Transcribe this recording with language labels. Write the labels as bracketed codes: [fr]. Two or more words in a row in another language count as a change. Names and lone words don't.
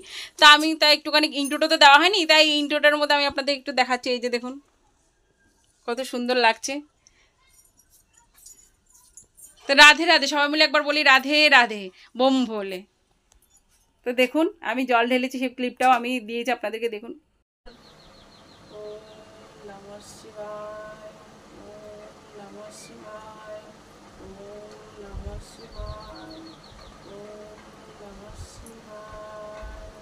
[bn] তা আমি তাই একটুখানি ইন্ট্রোটা তো দেওয়া হয়নি, তাই ইন্ট্রোটার মধ্যে আমি আপনাদের একটু দেখাচ্ছি। এই যে দেখুন কত সুন্দর লাগছে। তো রাধে রাধে, সবাই মিলে একবার বলি রাধে রাধে, বোম ভোলে। তো দেখুন আমি জল ঢেলেছি, সেই ক্লিপটাও আমি দিয়েছি আপনাদেরকে, দেখুন। [sa] ওম নমঃ শিবায়, ওম নমঃ শিবায়, ওম নমঃ শিবায়, ওম নমঃ শিবায়।